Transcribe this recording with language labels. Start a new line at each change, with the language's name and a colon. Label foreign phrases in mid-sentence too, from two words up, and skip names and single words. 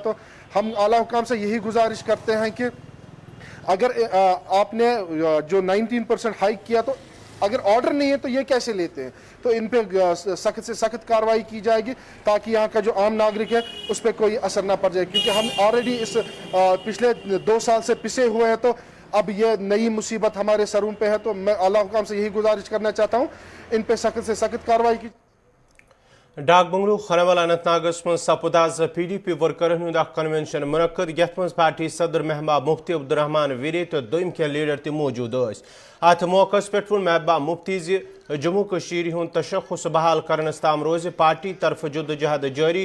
Hindi: तो हम आला हुकाम से यही गुजारिश करते हैं कि अगर आपने जो 19% हाइक किया तो अगर ऑर्डर नहीं है तो ये कैसे लेते हैं, तो इन पे सख्त से सख्त कार्रवाई की जाएगी ताकि यहाँ का जो आम नागरिक है उस पर कोई असर ना पड़ जाए। क्योंकि हम ऑलरेडी इस पिछले 2 साल से पिसे हुए हैं, तो अब ये नई मुसीबत हमारे सरों पे है। तो मैं आला हुकाम से यही गुजारिश करना चाहता हूँ इन पे सख्त से सख्त कार्रवाई की।
Kashmiri: डाक बंगलू खनवाल अनंतनागस मं सपुद आज PDP वर्करन हुंद कन्वेंशन मुनक्कद यथ मं पार्टी सदर महबूबा मुफ्ती अब्दुर्रहमान वीरे तो दोयम के लीडर ते मौजूद स। अत मौके पे वो महबूबा मुफ्ती जम्मू कश्मीर हुंद तशख्खुस बहाल करनस ताम रोज पार्टी तरफ जदोजहद जारी।